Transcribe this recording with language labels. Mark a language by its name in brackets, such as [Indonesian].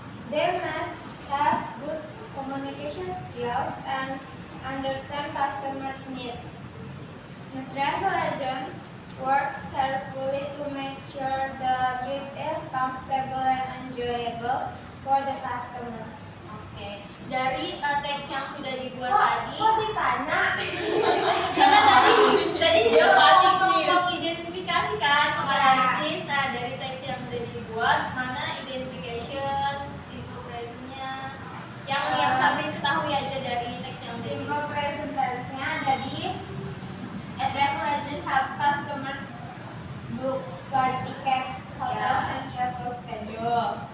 [English] They must have good communication skills and understand customers' needs. The travel agent works carefully to make sure the trip is comfortable and enjoyable for the customers. [Indonesian] Oke, dari teks yang sudah dibuat Kok tadi, ditanya? jangan tadi disuruh Identifikasi. mengidentifikasikan, menganalisis. Nah, dari teks yang sudah dibuat, mana identification, simple present-nya, yang Sabrin ketahui aja dari teks yang udah [English] Simple present tense-nya [Indonesian] ada di [English] a travel agent helps customers book flight tickets, hotels, and travel schedule.